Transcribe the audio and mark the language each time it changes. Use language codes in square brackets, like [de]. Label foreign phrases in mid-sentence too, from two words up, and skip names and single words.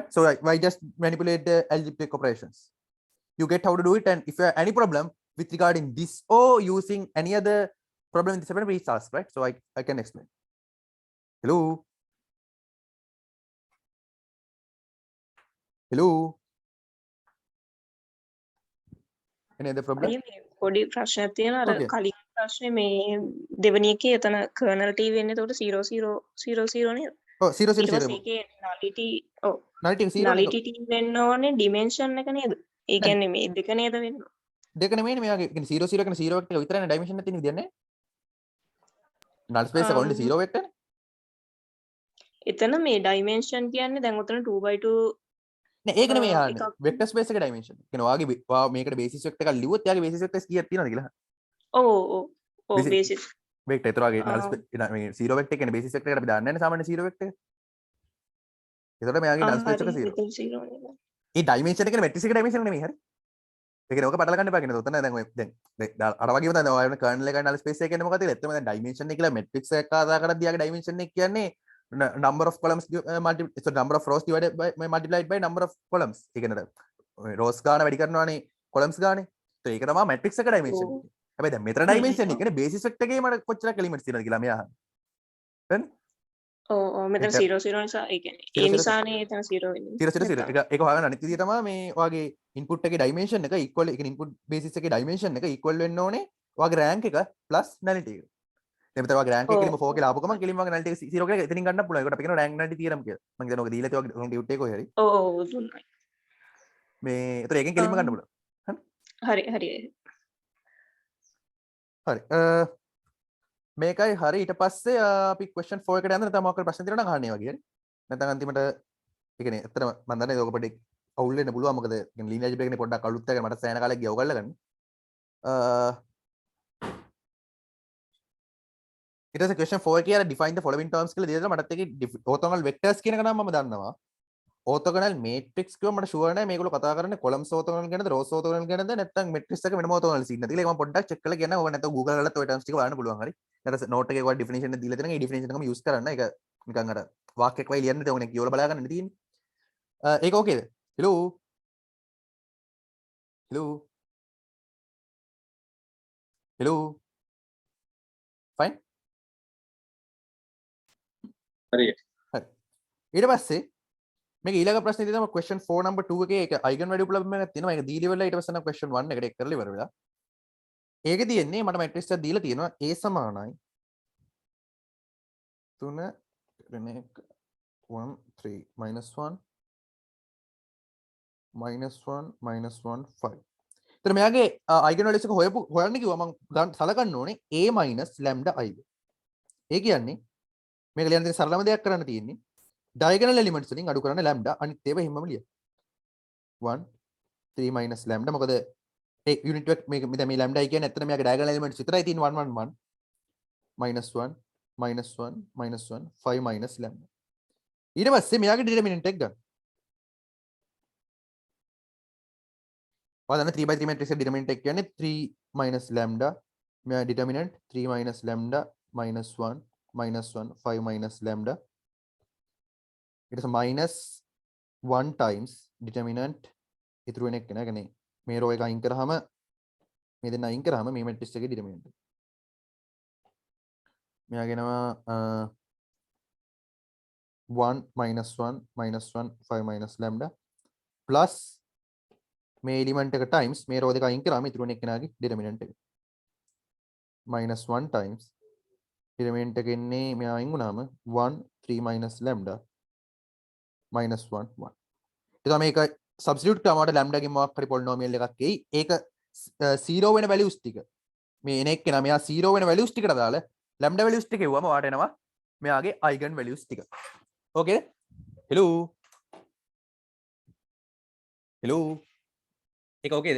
[en] So I just manipulate the algebraic operations. You get how to do it, and if you have any problem with regarding this or using any other problem in this chapter, please ask, right? So I can explain. Hello. Hello. Any other problem? [si] අයියා මේ පොඩි ප්‍රශ්නයක් තියෙනවා අර [en] Okay. [si] කලින් ප්‍රශ්නේ මේ දෙවෙනි එකේ එතන කර්නල් t වෙන්නේ එතකොට 0000 නේද? Oh, 0 0 ඊට 0. පස්සේ ඒකේ nullity ඔව් [en] Nullity 0 [si] nullity t වෙන්න ඕනේ dimension එක නේද? ඒ කියන්නේ මේ දෙක නේද වෙන්නේ? දෙක නෙමෙයිනේ මෙයාගේ. කියන්නේ 0 0 කියන 0 වෙක්ටර් විතරනේ dimension එක තියෙන විදියක් නේ. [en] null space [si] එක [en] only 0 vector [si] නේ. එතන මේ dimension කියන්නේ දැන් උතන 2/2 නෑ ඒක නෙමෙයි එකක්. ආන්නේ. [en] vector space [si] එකේ dimension. කියන්නේ ඔයාගේ මේකට [en] basis vector [si] එකක් ලිව්වොත් එයාගේ [en] basis vectors [si] කීයක් තියෙනවද කියලා. ඔව් ඔව් ඔව් [en] Basic- basis [si] වෙක්ටර් ඒතරගේ null ආ. space මේ 0 වෙක්ටර් කියන්නේ [en] basis vector [si] එකට අපි දාන්නේ නැහැ සාමාන්‍ය 0 වෙක්ටර්. ඒතකොට මෙයාගේ [en] null space [si] එක 0. එතන 0 නේද? ඒ dimension එක කියන්නේ matrix එක dimension නෙමෙයි හරි. ඒ කියන්නේ ඕක පටල ගන්න එපා කියන්නේ. උතන දැන් ඔය දැන් අර වගේම තමයි ඔය වෙන kernel එකයි [en] null space [si] එක කියන්නේ මොකද කියලා. එතන දැන් dimension එක කියලා matrix එකක් කතා කරද්දී යාගේ dimension එක කියන්නේ [en] number of columns so number of rows divided by multiplied by number of columns. [si] ඒ කියන්නේ rows ගාන වැඩි කරනවානේ columns ගානේ. so ඒක තමයි matrix එක dimension එක. හැබැයි දැන් මෙතන dimension එක කියන්නේ [en] basis vector [si] එකේ මට කොච්චරක් elements තියෙනවද කියලා මෙයා අහන්නේ. හරිනේ? ඔව් ඔව් මෙතන ඒක- 00 නිසා ඒ කියන්නේ 0 ඒ 0 නිසානේ එතන 0 වෙන්නේ. 0 0 0 ඒක හොයාගන්න අනිත් විදිය තමයි මේ ඔයාගේ input එකේ dimension එක equal ඒ කියන්නේ [en] input basis [si] එකේ dimension එක equal වෙන්න ඕනේ ඔයාගේ rank එක [en] plus nullity [si] එක. දැන් මෙතන ඔයාගේ rank එක කෙලින්ම 4 කියලා ආපු ගමන් කෙලින්ම ඔයාගේ nullity එක 0 කියලා එතනින් ගන්නත් පුළුවන්. ඒකට අපි කියනවා [en] rank nullity theorem [si] කියලා. මම හිතන්නේ ඔක දීලා තියෙනවා ඔයාගේ duty එක කොහේ හරි. ඔව් ඔව් දුන්නයි. මේ ඒතර ඒකෙන් කෙලින්ම ගන්න පුළුවන්. හරි හරි හරි. මේකයි හරි. ඊට පස්සේ අපි question 4 එකට යන්න නැත්නම් මොකක් හරි ප්‍රශ්න තියෙනවා නම් අහන්න ඒ වගේ හරි. නැත්නම් අන්තිමට ඒ කියන්නේ ඇත්තටම මම දන්නේ ඔක පොඩි අවුල් වෙන්න පුළුවන්. මොකද කියන්නේ [en] linear algebra [si] එකනේ පොඩ්ඩක් අලුත් එකක් මට සෑහෙන කාලයක් ගියා ඔයගොල්ලෝ ගන්න. ඊට පස්සේ question 4 කියලා [en] define the following terms [si] කියලා දෙනවා. මටත් ඒකේ [en] orthogonal vectors [si] කියන එක නම් මම දන්නවා. [en] orthogonal matrix [si] කිව්වම මට ෂුවර් නැහැ මේගොල්ලෝ කතා කරන්නේ [en] columns orthogonal [si] ගැනද [en] rows orthogonal [si] ගැනද නැත්නම් matrix එක වෙනම orthogonal සීන් නැතිල ඒක මම පොඩ්ඩක් check කරලා කියන්න. ඕක නැත්නම් Google කරලත් ඔය terms ටික බලන්න පුළුවන් හරි. ඊට පස්සේ note එකේ ඔයාලා definition එක දීලා තියෙනවා. ඒ definition එකම use කරන්න. ඒක නිකන් අර වාක්‍යයක් වගේ ලියන්න ඕනේ කියවලා බලා ගන්න තියෙන්නේ. ඒක ඕකේද? [en] hello hello hello fine [si] හරි. ඊට පස්සේ මේක ඊළඟ ප්‍රශ්නේ තියෙනවා question 4 number 2 එකේ ඒක [en] eigen value problem [si] එකක් තියෙනවා. ඒක දීලා ඉවරලා ඊට පස්සේ නම් question 1 එකට එක් කරලා ඉවර වෙලා. ඒක තියෙන්නේ මට matrix එකක් දීලා තියෙනවා a සමානයි 3 1 3 minus 1 minus 1 minus 1 5. එතන මෙයාගේ [en] eigen values [si] එක හොයන්න කිව්වා මම සලකන්න ඕනේ [en] a minus lambda i. [si] ඒ කියන්නේ මේක ලියන්න තියෙන සරලම දෙයක් කරන්න තියෙන්නේ [en] diagonal elements [si] වලින් අඩු කරන්න lambda අනිත් ඒවා හිමම ලියන්න. 1 [en] 3 minus lambda [si] මොකද ඒ unit එක මේක මේ [en] lambda i [si] කියන්නේ ඇත්තට මෙයාගේ [en] diagonal elements [si] විතරයි තියෙන්නේ [en] 1 1 1 minus 1 minus 1 minus 1 5 minus lambda. [si] ඊට පස්සේ මෙයාගේ determinant එක ගන්න. ඔයාලා [en] 3 by 3 matrix [si] එකේ determinant එක කියන්නේ [en] 3 minus lambda මෙයා determinant 3 minus lambda minus 1 minus 1 5 minus lambda. It is minus 1 times determinant [si] ඉතුරු වෙන එක නේද? මේ row එක අයින් කරාම මේ දෙන්න අයින් කරාම මේ matrix එකේ determinant. මෙයා ගෙනවා [en] 1 minus 1 minus 1 5 minus lambda plus [si] මේ element එක times මේ row දෙක අයින් කරාම ඉතුරු වෙන එකනාගේ determinant එක. [en] minus 1 times determinant [si] එක එන්නේ මෙයා අයින් වුණාම [en] 1 3 minus lambda minus 1 1. [si] එතකොට මේක substitute කරාම lambda ගෙන් මොකක් හරි polynomial එකක් එයි. ඒක 0 වෙන values ටික මේ එන එක්කෙනා මෙයා 0 වෙන values ටිකට දාලා lambda values ටික එවුවම වාට එනවා මෙයාගේ [en] eigen values [si] ටික. ඕකේ? hello hello ඒක ඕකේද?